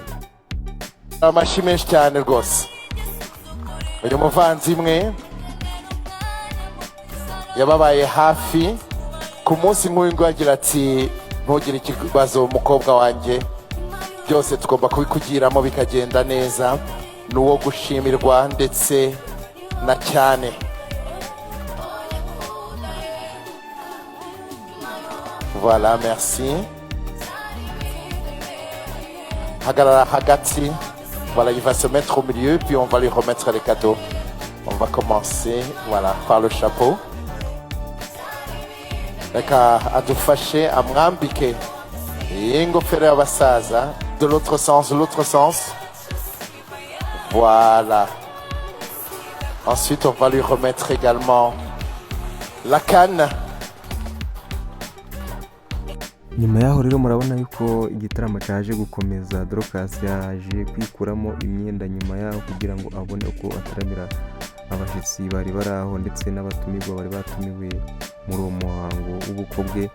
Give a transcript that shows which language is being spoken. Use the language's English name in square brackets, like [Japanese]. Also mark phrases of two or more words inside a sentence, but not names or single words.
[Kinyarwanda] Amashyi menshi cyane rwose. Uyu muvandimwe yababaye hafi ku munsi nk'uyu ngo agira ati ntugire ikibazo umukobwa wanjye, byose tugomba kubikugiramo bikagenda neza, n'uwo gushimirwa ndetse na cyane. [French] Voilà, merci. [Kinyarwanda] Hagarara hagati. [French] Voilà, il va se mettre au milieu, puis on va lui remettre les cadeaux. On va commencer, voilà, par le chapeau. [Kinyarwanda] Reka adufashe amwambike ingofero y'abasaza. [French] De l'autre sens, Voilà. Ensuite, on va lui remettre également la canne. [Kinyarwanda] Nyuma yaho rero murabona yuko igitaramo cyaje gukomeza. Dorcas yaje kwikuramo imyenda nyuma yaho kugira ngo abone uko ataramira abashyitsi bari baraho ndetse n'abatumirwa bari batumiwe muri uwo muhango w'ubukwe bwe.